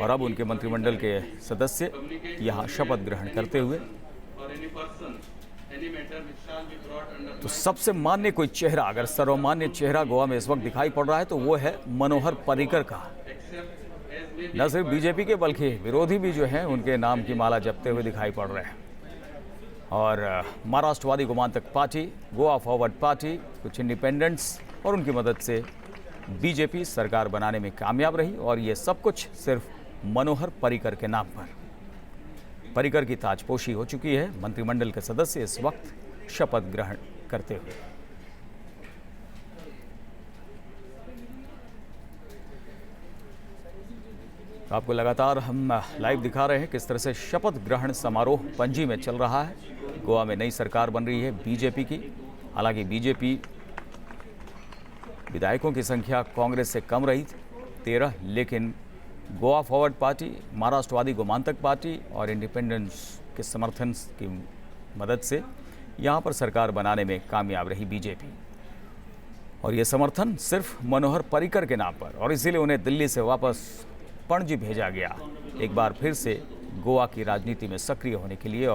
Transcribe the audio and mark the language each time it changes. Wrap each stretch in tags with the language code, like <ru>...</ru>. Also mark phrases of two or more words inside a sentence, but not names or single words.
<hi>और अब उनके मंत्रिमंडल के सदस्य यहाँ शपथ ग्रहण करते हुए तो सबसे मान्य कोई चेहरा, अगर सर्वमान्य चेहरा गोवा में इस वक्त दिखाई पड़ रहा है तो वो है मनोहर पर्रिकर का। न सिर्फ बीजेपी के बल्कि विरोधी भी जो हैं उनके नाम की माला जपते हुए दिखाई पड़ रहे हैं। और महाराष्ट्रवादी गोमांतक पार्टी, गोवा फॉरवर्ड पार्टी, कुछ इंडिपेंडेंट्स और उनकी मदद से बीजेपी सरकार बनाने में कामयाब रही और ये सब कुछ सिर्फ मनोहर पर्रिकर के नाम पर। पर्रिकर की ताजपोशी हो चुकी है, मंत्रिमंडल के सदस्य इस वक्त शपथ ग्रहण करते हुए। आपको लगातार हम लाइव दिखा रहे हैं किस तरह से शपथ ग्रहण समारोह पणजी में चल रहा है। गोवा में नई सरकार बन रही है बीजेपी की। हालांकि बीजेपी विधायकों की संख्या कांग्रेस से कम रही 13, लेकिन गोवा फॉरवर्ड पार्टी, महाराष्ट्रवादी गोमांतक पार्टी और इंडिपेंडेंट्स के समर्थन की मदद से यहाँ पर सरकार बनाने में कामयाब रही बीजेपी। और ये समर्थन सिर्फ मनोहर पर्रिकर के नाम पर, और इसीलिए उन्हें दिल्ली से वापस पणजी भेजा गया एक बार फिर से गोवा की राजनीति में सक्रिय होने के लिए।</hi>